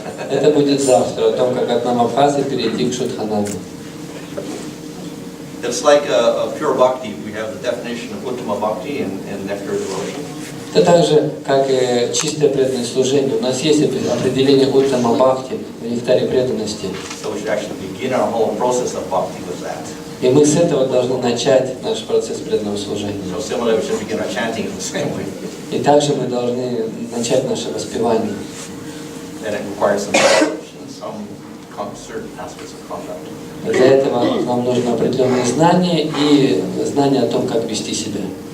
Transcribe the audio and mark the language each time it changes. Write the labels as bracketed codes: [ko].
[ru] Это будет завтра, о том, как от Намабхасы перейти к Шудханаме. [en] It's like a pure bhakti. We have the definition of uttama bhakti and nectar devotion. [ru] Это так же, как и чистое преданное служение. У нас есть определение уттама бхакти в нектаре преданности. [en] So we should actually begin our whole process of bhakti with that. [ru] И мы с этого должны начать наш процесс преданного служения. [en] So similarly, we should begin our chanting in the same way. [ru] И также мы должны начать наше воспевание. [en] And it requires some knowledge and some certain aspects of conduct. [ru] Для этого нам нужно определенные знания и знания о том, как вести себя.